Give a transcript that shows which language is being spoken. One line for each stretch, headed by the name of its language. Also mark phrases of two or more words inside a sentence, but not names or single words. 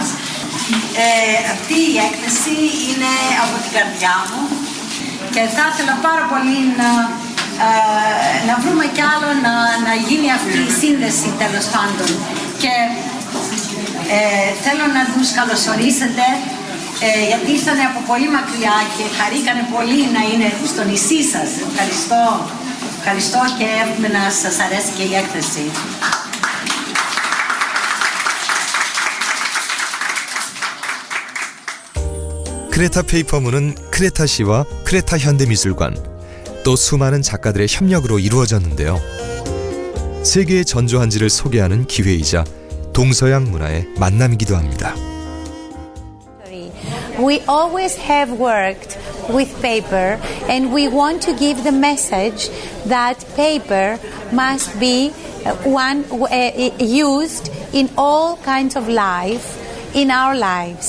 Greek: Αυτή η έκθεση είναι από την καρδιά μου και θα ήθελα πάρα πολύ να βρούμε κι άλλο να γίνει αυτή η σύνδεση τέλος πάντων και θέλω να τους καλωσορίσετε γιατί ήρθανε από πολύ μακριά και χαρήκανε πολύ να είναι στο νησί σας. Ευχαριστώ και εύχομαι να σας αρέσει και η έκθεση.
Korean: 크레타 페이퍼문은 크레타시와 크레타 현대미술관 또 수많은 작가들의 협력으로 이루어졌는데요. 세계의 전조한지를 소개하는 기회이자 동서양 문화의 만남이기도 합니다.
English: We always have worked with paper and we want to give the message that paper must be used in all kinds of life in our lives.